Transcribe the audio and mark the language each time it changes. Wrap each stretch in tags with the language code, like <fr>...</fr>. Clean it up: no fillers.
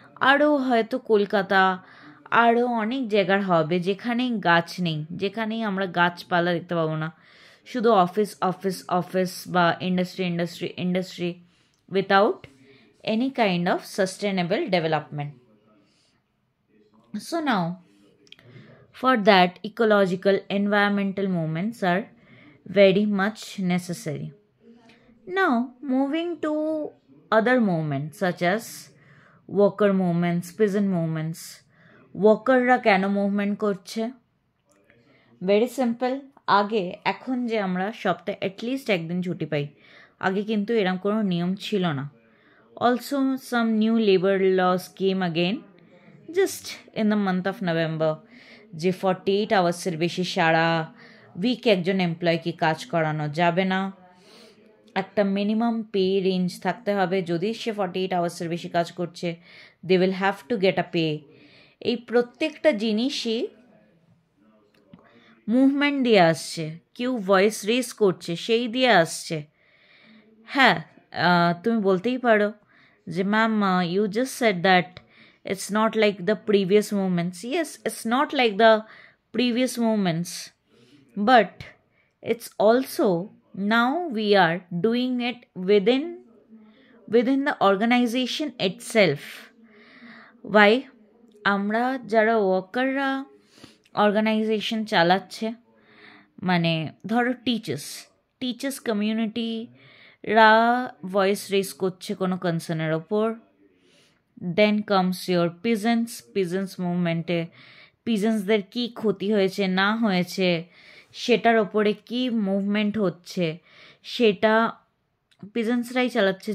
<bn>আরও হয়তো কলকাতা, আরও অনেক জায়গার হবে যেখানেই গাছ নেই, যেখানেই আমরা গাছপালা দেখতে পাবো না, শুধু অফিস অফিস অফিস বা industry industry industry</bn> <en>Without any kind of sustainable development. So now, for that, ecological environmental movements are very much necessary. Now, moving to other movements such as worker movements, peasant movements.</en> <bn>ওয়ার্কাররা কেন movement করছে?</bn> <en>Very simple.</en> <bn>আগে, এখন যে আমরা সপ্তাহে at least একদিন ছুটি পাই, আগে কিন্তু এরকম কোনো নিয়ম ছিল না.</bn> <en>also some new labour laws came again just in the month of November,</en> <bn>যে 48 আওয়ার্সের বেশি সারা উইক একজন এমপ্লয়কে কাজ করানো যাবে না, একটা মিনিমাম পে রেঞ্জ থাকতে হবে. যদি সে 48 আওয়ার্সের বেশি কাজ করছে,</bn> <en>They will have to get a pay.</en> <bn>এই প্রত্যেকটা জিনিসই মুভমেন্ট দিয়ে আসছে, কেউ ভয়েস রেজ করছে সেই দিয়ে আসছে. হ্যাঁ, তুমি বলতেই পারো যে ma'am</bn> <en>You just said that it's not like the previous movements. Yes, it's not like the previous movements, but it's also now we are doing it within the organization itself. Why?</en> <bn>আমরা যারা ওয়ার্কাররা organisation চালাচ্ছে, মানে ধরো teachers কমিউনিটিরা voice raise করছে কোনো কনসার্নের ওপর.</bn> <en>then comes your</en> <bn>peasants মুভমেন্টে পিজেন্টসদের কী ক্ষতি হয়েছে না হয়েছে সেটার ওপরে কি মুভমেন্ট হচ্ছে সেটা পিজেন্টসরাই চালাচ্ছে.</bn>